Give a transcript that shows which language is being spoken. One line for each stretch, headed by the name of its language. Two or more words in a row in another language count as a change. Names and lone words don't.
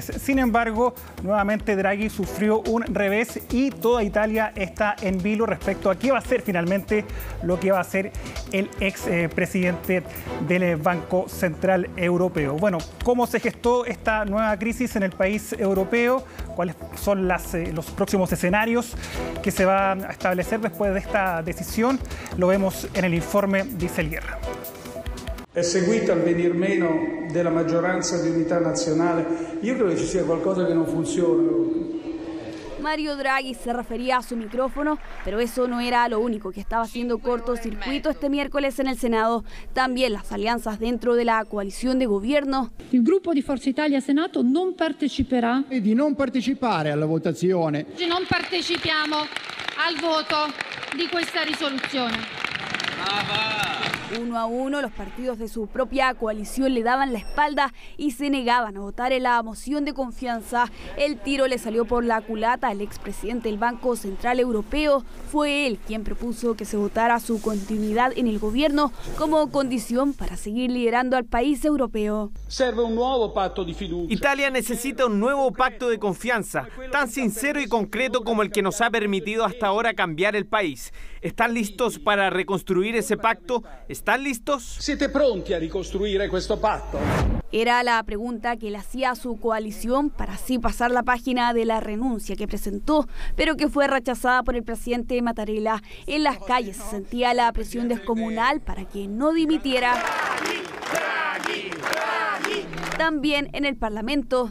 Spanish: Sin embargo, nuevamente Draghi sufrió un revés y toda Italia está en vilo respecto a qué va a ser finalmente lo que va a hacer el ex presidente del Banco Central Europeo. Bueno, ¿cómo se gestó esta nueva crisis en el país europeo? ¿Cuáles son los próximos escenarios que se van a establecer después de esta decisión? Lo vemos en el informe de Isel Guerra.
Italian: È seguito il venir meno della maggioranza di unità nazionale. Io credo che ci sia qualcosa che non funziona.
Spanish: Mario Draghi se refería a su micrófono, pero eso no era lo único que estaba haciendo cortocircuito este miércoles en el Senado. También las alianzas dentro de la coalición de gobierno.
Italian: Il gruppo di Forza Italia Senato non parteciperà. E di non partecipare alla votazione. Oggi non partecipiamo al voto di questa risoluzione.
Spanish: Uno a uno, los partidos de su propia coalición le daban la espalda y se negaban a votar en la moción de confianza. El tiro le salió por la culata al expresidente del Banco Central Europeo. Fue él quien propuso que se votara su continuidad en el gobierno como condición para seguir liderando al país europeo.
Italian: Serve un nuovo patto di fiducia.
Spanish: Italia necesita un nuevo pacto de confianza, tan sincero y concreto como el que nos ha permitido hasta ahora cambiar el país. ¿Están listos para reconstruir ese pacto? ¿Están listos?
Italian: Siete pronti a ricostruire questo patto?
Spanish: Era la pregunta que le hacía a su coalición para así pasar la página de la renuncia que presentó, pero que fue rechazada por el presidente Mattarella. En las calles se sentía la presión descomunal para que no dimitiera. También en el Parlamento.